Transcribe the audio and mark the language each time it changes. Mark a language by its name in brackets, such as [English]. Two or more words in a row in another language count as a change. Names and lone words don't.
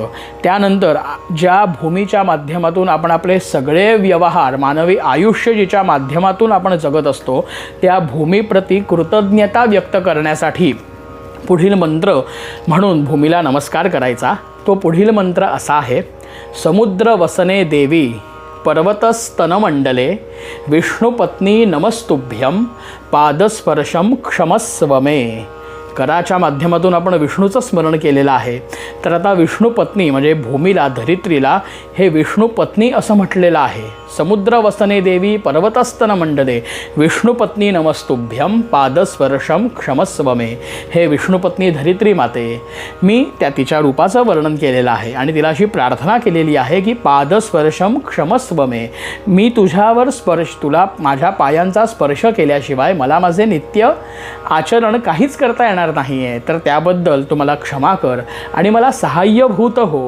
[Marathi] त्यानंतर ज्या भूमीच्या माध्यमातून आपण आपले सगळे व्यवहार, मानवी आयुष्य जिच्या माध्यमातून आपण जगत असतो त्या भूमीप्रती कृतज्ञता व्यक्त करण्यासाठी पुढील मंत्र म्हणून भूमीला नमस्कार करायचा. तो पुढील मंत्र असा आहे, [Sanskrit] समुद्र वसने देवी, पर्वतस्तनमंडले, विष्णुपत्नी नमस्तुभ्यं, पादस्पर्शम क्षमस्व मे. [Marathi] कराच्या माध्यमातून आपण विष्णूचं स्मरण केलेलं आहे. तर आता विष्णुपत्नी म्हणजे भूमीला, धरित्रीला हे विष्णुपत्नी असं म्हटलेलं आहे. [Sanskrit] समुद्र वसने देवी, पर्वतस्तन मंडले, विष्णुपत्नी नमस्तुभ्यं, पादस्पर्शम क्षमस्व मे. [Marathi] हे विष्णुपत्नी धरित्री माते, मी त्या तिच्या रूपाचं वर्णन केलेलं आहे आणि तिला अशी प्रार्थना केलेली आहे की [Sanskrit] पादस्पर्शम क्षमस्व मे. [Marathi] मी तुझ्यावर तुला माझ्या पायांचा स्पर्श केल्याशिवाय मला माझे नित्य आचरण काहीच करता येणार नाही आहे. तर त्याबद्दल तू मला क्षमा कर आणि मला सहाय्यभूत हो.